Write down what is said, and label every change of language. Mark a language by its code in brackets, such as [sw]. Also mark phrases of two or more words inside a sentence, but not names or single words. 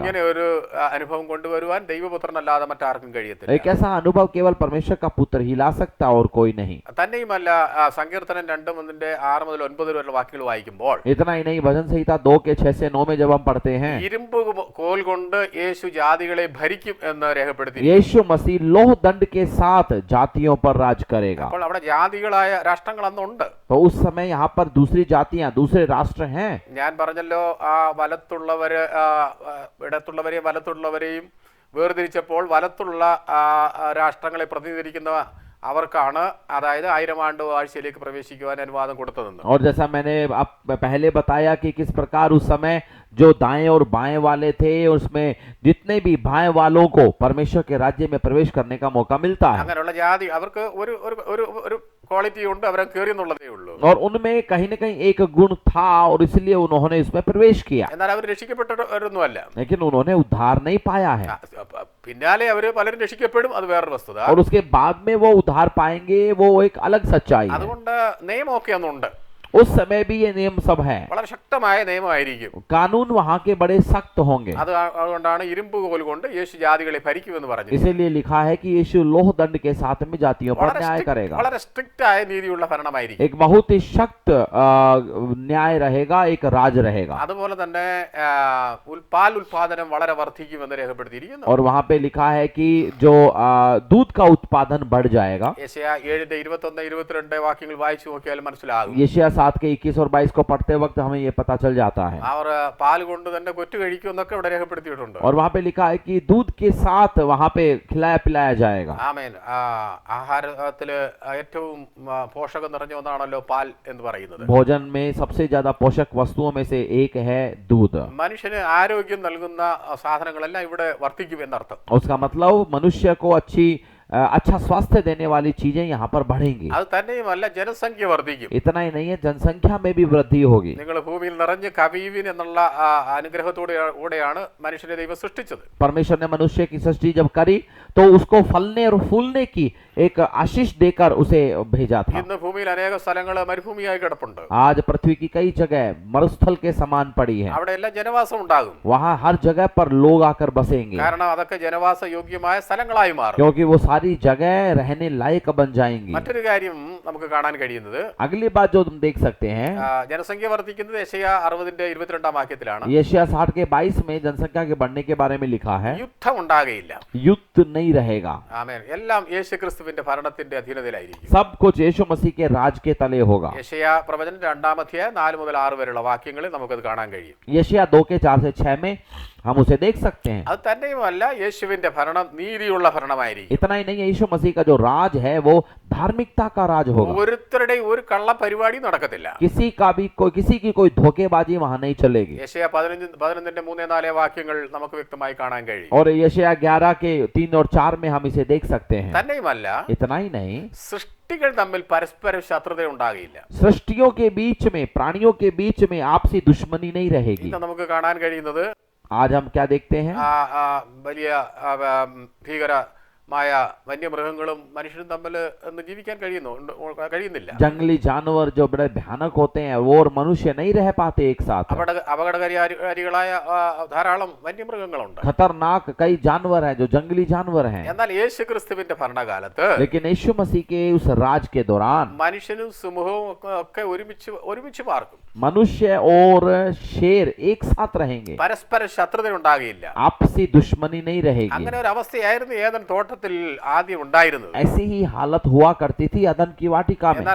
[ml] ഇങ്ങനെ ഒരു അനുഭവം കൊണ്ടുവരുവാൻ ദൈവപുത്രനല്ലാതെ മറ്റാർക്കും കഴിയത്തില്ല. [hi] एक ऐसा अनुभव केवल परमेश्वर का पुत्र ही ला सकता और कोई नहीं। [ml] തന്നെയുമല്ല, സങ്കീർത്തനം 2:6 മുതൽ 9 വരെയുള്ള വാക്യങ്ങൾ വായിക്കുമ്പോൾ, [hi] इतना ही नहीं, भजन संहिता 2 के 6 से 9 में जब हम पढ़ते हैं, [ml] ഇരുമ്പ് കോൽ കൊണ്ട് യേശു ജാതികളെ ഭരിക്കും എന്ന് രേഖപ്പെടുത്തി. [hi] यीशु मसीह लोह दंड के साथ जातियों पर राज करेगा। [ml] അപ്പോൾ അവിടെ ജാതികളായ രാഷ്ട്രങ്ങൾ അന്നുണ്ട്. [hi] तो उस समय यहाँ पर दूसरी जातियां, दूसरे राष्ट्र हैं। [ml] ഞാൻ പറഞ്ഞല്ലോ, ആ ഇടത്തുള്ളവരെയും വലത്തുള്ളവരെയും വേർതിരിച്ചപ്പോൾ വലത്തുള്ള രാഷ്ട്രങ്ങളെ പ്രതിനിധീകരിക്കുന്ന അവർക്കാണ് അതായത് 1000 ആണ്ട് വാഴ്ചയിലേക്ക് പ്രവേശിക്കുവാൻ അനുവാദം കൊടുത്തതെന്ന്. [hi] और जैसा मैंने आप पहले बताया कि किस प्रकार उस समय जो दाएं और बाएं वाले थे उसमें जितने भी बाएं वालों को परमेश्वर के राज्य में प्रवेश करने का मौका मिलता है [ml] അങ്ങനെയുള്ള ജാതി അവർക്ക് ഒരു ഒരു ഒരു ഒരു ക്വാളിറ്റി ഉണ്ട്, അവരെ കയറി എന്നുള്ളതേ ഉള്ളൂ. [hi] और उनमें कहीं न कहीं एक गुण था और इसलिए उन्होंने इसमें प्रवेश किया, [ml] എന്നാൽ അവർ രക്ഷിക്കപ്പെട്ടവരൊന്നുമല്ല. [hi] लेकिन उन्होंने उद्धार नहीं पाया है [ml] പിന്നാലെ അവര് പലരും രക്ഷിക്കപ്പെടും, അത് വേറൊരു വസ്തുത. [hi] और उसके बाद में वो उद्धार पाएंगे, वो एक अलग सच्चाई है। [ml] അതുകൊണ്ട് നിയമമൊക്കെ ഒന്നുണ്ട്, [hi] उस समय भी ये नियम सब है, [ml] വളരെ ശക്തമായ നിയമമായിരിക്കും. [hi] कानून वहां के बड़े सख्त होंगे। [ml] അതുകൊണ്ടാണ് ഇരുമ്പ് കോൽ കൊണ്ട് യേശു ജാതികളെ ഭരിക്കുമെന്ന് പറഞ്ഞു. [hi] इसीलिए लिखा है कि यीशु लोह दंड के साथ में जातियों पर न्याय करेगा। [ml] വളരെ സ്ട്രിക്റ്റ് ആയ നീതിയുള്ള ഭരണമായിരിക്കും. [hi] एक बहुत ही सख्त न्याय रहेगा, एक राज रहेगा। [ml] അതുപോലെ തന്നെ പാൽ ഉൽപാദനം വളരെ വർദ്ധിക്കുമെന്ന് രേഖപ്പെടുത്തിയിരിക്കുന്നു. [hi] और वहां पे लिखा है कि जो दूध का उत्पादन बढ़ जाएगा। [ml] യെശയ്യാ 7:21-22 വാക്യങ്ങൾ വായിച്ചു നോക്കിയാൽ മനസ്സിലാകും. [hi] यशायाह 7 के 21 और 22 को पढ़ते वक्त हमें ये पता चल जाता है। [ml] അവർ പാൽ കൊണ്ട് തന്നെ കൊറ്റു കഴിക്കുമെന്നൊക്കെ ഇവിടെ രേഖപ്പെടുത്തിയിട്ടുണ്ട്. [hi] और वहां पे लिखा है कि दूध के साथ वहां पे खिलाया पिलाया जाएगा। [ml] ആമേൻ. ആഹാരത്തില് ഏറ്റവും പോഷകം നിറഞ്ഞ ഒന്നാണല്ലോ പാൽ എന്ന് പറയുന്നത്. [hi] भोजन में सबसे ज्यादा पोषक वस्तुओं में से एक है दूध। [ml] മനുഷ്യന് ആരോഗ്യം നൽകുന്ന സാധനങ്ങളെല്ലാം ഇവിടെ വർദ്ധിക്കും എന്നർത്ഥം. [hi] उसका मतलब मनुष्य को अच्छा स्वास्थ्य देने वाली चीजें यहाँ पर बढ़ेंगी। [ml] അത് തന്നെയുമല്ല, ജനസംഖ്യ വർദ്ധിക്കും. [hi] इतना ही नहीं है, जनसंख्या में भी वृद्धि होगी। [ml] നിങ്ങൾ ഭൂമിയിൽ നിറഞ്ഞ് കവിയുവിൻ എന്നുള്ള അനുഗ്രഹത്തോടെയാണ് മനുഷ്യനെ ദൈവം സൃഷ്ടിച്ചത്. [hi] परमेश्वर ने मनुष्य की सृष्टि जब करी तो उसको फलने और फूलने की एक आशीष देकर उसे भेजा था। [ml] ഇന്ന് ഭൂമിയിൽ അനേക സ്ഥലങ്ങൾ മരുഭൂമിയായി കിടപ്പുണ്ട്. [hi] आज पृथ्वी की कई जगह मरुस्थल के समान पड़ी है। [ml] അവിടെ എല്ലാം ജനവാസം ഉണ്ടാകും. [hi] वहाँ हर जगह पर लोग आकर बसेंगे, [ml] കാരണം അതൊക്കെ ജനവാസ യോഗ്യമായ സ്ഥലങ്ങളായി മാറും. [hi] क्योंकि वो सारी जगह रहने लायक बन जाएंगी। [ml] മറ്റൊരു കാര്യം നമുക്ക് കാണാൻ കഴിയുന്നത്, [hi] अगली बात जो तुम देख सकते हैं, [ml] ജനസംഖ്യ വർദ്ധിക്കുന്നത് യെശയ്യാ 60:22 വാക്യത്തിലാണ്. [hi] यशायाह 60 के 22 में जनसंख्या के बढ़ने के बारे में लिखा है, [ml] യുദ്ധം ഉണ്ടാകുകയില്ല. [hi] युद्ध नहीं रहेगा। [ml] ആമേൻ. എല്ലാം യേശുക്രിസ്തുവിന്റെ ഭരണത്തിന്റെ അധീനതയിലായിരിക്കും. [hi] सब कुछ यीशु मसीह के राज के तले होगा। [ml] യെശയ്യാ പ്രവചനം 2-ാം അധ്യായം 4-6 വരെയുള്ള വാക്യങ്ങളിൽ നമുക്കത് കാണാൻ കഴിയും. [hi] यशायाह 2 के 4 से 6 में हम उसे देख सकते हैं। [ml] അത് തന്നെയുമല്ല, യേശുവിന്റെ ഭരണം നീതിയുള്ള ഭരണമായിരിക്കും. [hi] इतना ही नहीं है, यीशु मसीह का जो राज है वो धार्मिकता का राज होगा। [ml] ഓരോരുത്തരുടെയും ഒരു കള്ള പരിപാടി നടക്കത്തില്ല. [hi] किसी की कोई धोखेबाजी वहां नहीं चलेगी। [ml] യെശയ്യാ 11:3-4 വാക്യങ്ങൾ നമുക്ക് വ്യക്തമായി കാണാൻ കഴിയും. [hi] और यशायाह 11 के 3 और 4 में हम इसे देख सकते हैं। [ml] തന്നെയുമല്ല, [hi] इतना ही नहीं, [ml] സൃഷ്ടികൾ തമ്മിൽ പരസ്പരം ശത്രുത ഉണ്ടാകില്ല. [hi] सृष्टियों के बीच में, प्राणियों के बीच में आपसी दुश्मनी नहीं रहेगी। [ml] ഇന്ന് നമുക്ക് കാണാൻ കഴിയുന്നത് [hi] आज हम क्या देखते हैं, [ml] വലിയ ഭീകരമായ വന്യമൃഗങ്ങളും മനുഷ്യനും തമ്മിൽ ഒന്ന് ജീവിക്കാൻ കഴിയുന്നില്ല. [hi] जंगली जानवर जो बड़े भयानक होते हैं वो और मनुष्य नहीं रह पाते एक साथ। [ml] അപകടകാരികളായ ധാരാളം വന്യമൃഗങ്ങളുണ്ട്. [hi] खतरनाक कई जानवर हैं जो जंगली जानवर हैं। [ml] എന്നാൽ യേശുക്രിസ്തുവിന്റെ ഭരണകാലത്ത്, [hi] लेकिन यीशु मसीह के उस राज के दौरान [ml] മനുഷ്യനും സമൂഹവും ഒക്കെ ഒരുമിച്ച് പാർക്കും. [hi] मनुष्य और शेर एक साथ रहेंगे, [ml] പരസ്പര ശത്രുത ഉണ്ടാകില്ല. [hi] आपसी दुश्मनी नहीं रहेगी। [ml] അങ്ങനെ ഒരു അവസ്ഥയായിരുന്നു ഏദൻ തോട്ടത്തിൽ ആദ്യം ഉണ്ടായിരുന്നത്. [hi] ऐसी ही हालत हुआ करती थी अदन की वाटिका में।